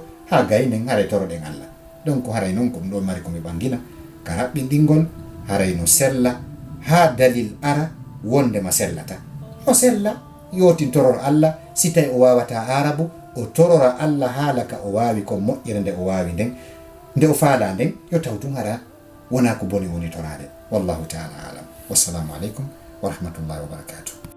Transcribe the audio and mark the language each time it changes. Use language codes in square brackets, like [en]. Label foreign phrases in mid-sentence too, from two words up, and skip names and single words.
[ff] ha gaynen haray toroɗen Allah donc haray noon ko ɗum ɗon mari komi ɓangina ka raɓɓinɗingol haray no sella ha dalil ara wondema sellata o sella yotin toror Allah si tawi o wawata arabu o torora Allah haala ka o wawi ko moƴƴere nde o wawi nden nde o faala nden yo taw tun hara wona ko boni woni torade [ar] والله تعالى أعلم والسلام عليكم ورحمة الله وبركاته.